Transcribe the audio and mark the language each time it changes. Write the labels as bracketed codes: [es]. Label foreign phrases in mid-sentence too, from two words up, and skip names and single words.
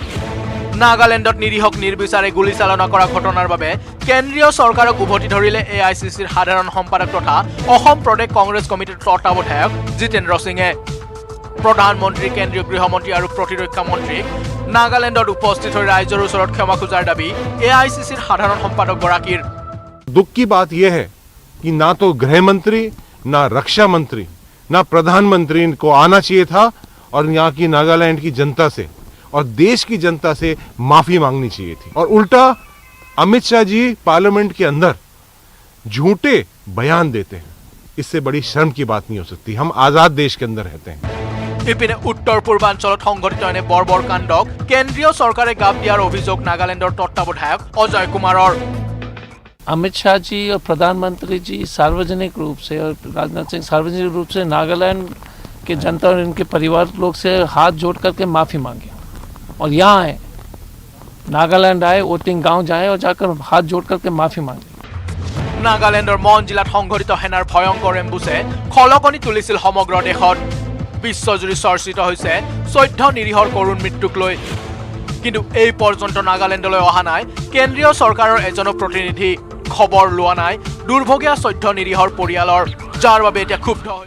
[as] নাগালেণ্ডত নিৰীহক নিৰ্বিচাৰে গুলীচালনা কৰা ঘটনাৰ বাবে কেন্দ্ৰীয় চৰকাৰক উভতি ধৰিলে AICCৰ সাধাৰণ সম্পাদক তথা অসম প্ৰদেশ কংগ্ৰেছ কমিটিৰ তত্ত্বাৱধায়ক জিতেন্দ্ৰ সিঙে প্ৰধানমন্ত্ৰী কেন্দ্ৰীয় গৃহমন্ত্ৰী আৰু প্ৰতিৰক্ষা মন্ত্ৰীক নাগালেণ্ডত উপস্থিত হৈ ৰাইজৰ ওচৰত ক্ষমা খোজাৰ দাবী AICCৰ সাধাৰণ সম্পাদক গৰাকীৰ [hi] दुख की बात यह है कि ना तो गृह मंत्री ना रक्षा मंत्री ना प्रधानमंत्री को आना चाहिए था और यहाँ की नागालैंड की जनता से और देश की जनता से माफी मांगनी चाहिए थी और उल्टा अमित शाह जी पार्लियामेंट के अंदर झूठे बयान देते हैं इससे बड़ी शर्म की बात नहीं हो सकती हम आजाद देश के अंदर रहते हैं [as] ইপিনে উত্তৰ পূৰ্বাঞ্চলত সংঘটিত এনে বৰ্বৰ কাণ্ডক কেন্দ্ৰীয় চৰকাৰে গাপ দিয়াৰ অভিযোগ নাগালেণ্ডৰ তত্ত্বাৱধায়ক অজয় কুমাৰৰ [hi] अमित शाह जी और प्रधानमंत्री जी सार्वजनिक रूप से और राजनाथ सिंह सार्वजनिक रूप से नागालैंड के जनता और इनके परिवार लोग से हाथ जोड़ करके माफ़ी मांगे और यहाँ आए नागालैंड आए ओटिंग गांव जाए और जाकर हाथ जोड़ करके माफ़ी मांगे [as] নাগালেণ্ডৰ মন জিলাত সংঘটিত সেনাৰ ভয়ংকৰ এম্বুছে খলকনি তুলিছিল সমগ্ৰ দেশত বিশ্বজুৰি চৰ্চিত হৈছে 14 নিৰীহৰ কৰুণ মৃত্যুক লৈ কিন্তু এই পৰ্যন্ত নাগালেণ্ডলৈ অহা নাই কেন্দ্ৰীয় চৰকাৰৰ এজন প্ৰতিনিধি খবৰ লোৱা নাই দুৰ্ভগীয়া 14 নিৰীহৰ পৰিয়ালৰ যাৰ বাবে এতিয়া ক্ষুব্ধ হৈ